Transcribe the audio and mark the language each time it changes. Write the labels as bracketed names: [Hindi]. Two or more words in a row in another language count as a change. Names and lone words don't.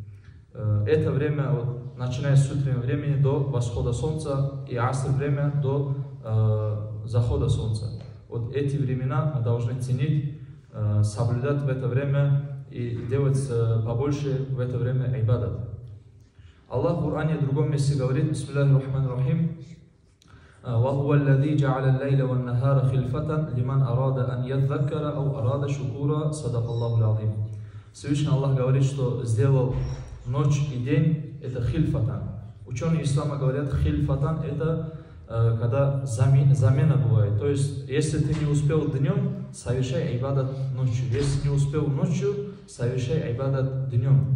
[Russian] Это время, начиная с утреннего времени до восхода солнца, и аср время до захода солнца. Вот эти времена мы должны ценить, соблюдать в это время и делать побольше в это время ибадат. Аллах в Коране в другом месте говорит: [Arabic] بسم الله الرحمن الرحيم, وَهُوَ الَّذِي جَعَلَ اللَّيْلَ وَالنَّهَارَ خِلْفَةً لِمَنْ أَرَادَ أَنْ يَذَّكَّرَ أَوْ أَرَادَ شُكُورًا صَدَقَ اللَّهُ الْعَظِيمُ. [Russian] Всевышний Аллах говорит, что сделал ночь и день, это хильфатан. Ученые ислама говорят, хильфатан — это когда замена бывает. То есть, если ты не успел днем, совершай айбадат ночью. Если не успел ночью, совершай айбадат днем.